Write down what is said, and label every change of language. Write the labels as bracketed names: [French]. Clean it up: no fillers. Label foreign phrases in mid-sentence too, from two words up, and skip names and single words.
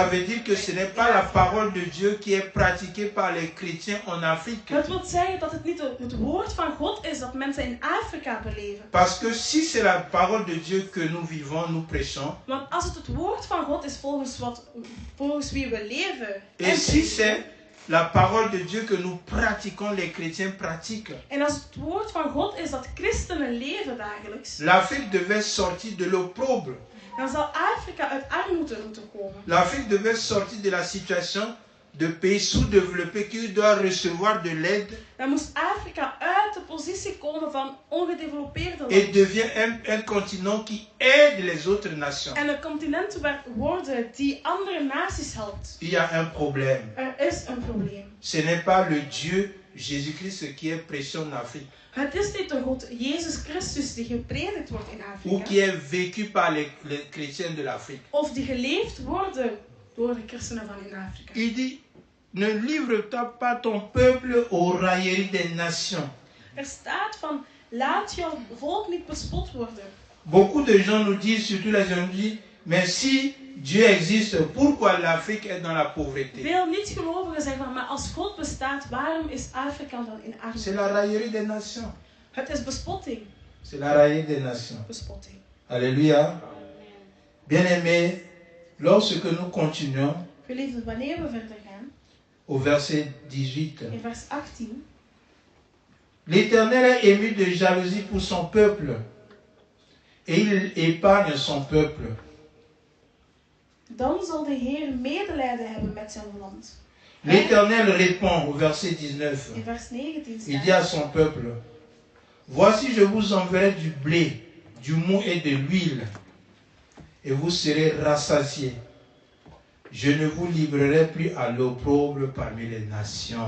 [French] Ça veut dire que ce n'est pas la parole de Dieu qui est pratiquée par les chrétiens en Afrique. [Dutch] Het wil zeggen dat het niet het woord van God is dat mensen in Afrika beleven. [French] Parce que si c'est la parole de Dieu que nous vivons, nous prêchons, [Dutch] Want als het woord van God is volgens wie we leven. [French] et si c'est la parole de Dieu que nous pratiquons, les chrétiens pratiquent. [Dutch] En als het woord van God is dat christenen leven dagelijks, [French] L'Afrique devait sortir de l'opprobre. [Dutch] dan zal Afrika uit armoede moeten komen. [French] L'Afrique devait sortir de la situation de pays sous-développés qui doivent recevoir de l'aide [Dutch] Dan moest Afrika uit de positie komen van ongedevelopeerde [French] et [Dutch] landen. [French] devient un continent qui aide les autres nations. [Dutch] En een continent worden die andere naties helpt. [French] Il y a un problème. [Dutch] Er is een probleem. [French] Ce n'est pas le Dieu Jésus-Christ qui est prêché en Afrique [Dutch] Het is niet de God Jezus Christus die gepredikt wordt in [French] ou qui [Dutch] Afrika. [French] est vécu par les chrétiens de l'Afrique. [Dutch] Of die geleefd worden door de christenen van in Afrika. [French] Il dit, ne livre-toi pas ton peuple aux railleries des nations. [Dutch] Er staat van, laat jouw volk niet bespot worden. [French] Beaucoup de gens nous disent, surtout les jeunes, disent, mais si Dieu existe, pourquoi l'Afrique est dans la pauvreté? [Dutch] Veel niet-gelovigen zeggen van, maar als God bestaat, waarom is Afrika dan in [French] C'est [Dutch] armoede? [French] la raillerie des nations. [Dutch] Het is bespotting. [French] C'est la raillerie des nations. [Dutch] Bespotting. [French] Alléluia. Bien-aimés, lorsque nous continuons [Dutch] Geliefden, wanneer we verder gaan, [French] au verset 18, [Dutch] in vers 18, [French] l'Éternel est ému de jalousie pour son peuple et il épargne son peuple. [Dutch] dan zal de Heer medelijden hebben met zijn land. [French] L'Éternel répond au verset 19. [Dutch] In vers 19 [French] Il dit [Dutch] staat, [French] à son peuple, voici je vous enverrai du blé, du mou et de l'huile, et vous serez rassasiés. Je ne vous livrerai plus à l'opprobre parmi les nations.